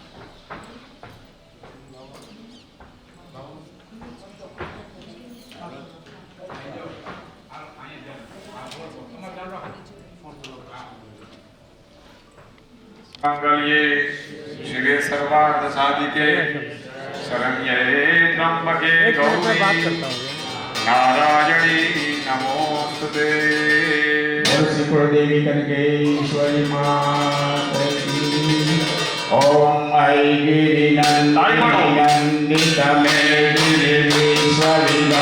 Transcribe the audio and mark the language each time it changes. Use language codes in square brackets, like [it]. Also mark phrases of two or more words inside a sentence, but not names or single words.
[sa] મંગલ્યે શિવે સર્વાર્થ સાધિકે શરણ્યે ત્રંબકે ગૌરી નારાયણી નમોસ્તુતે. [hi] श्री कुलदेवी कनकेश्वरी माता की। [sa] ओम ऐ गिरिनन्दितमेदिनीश्वरी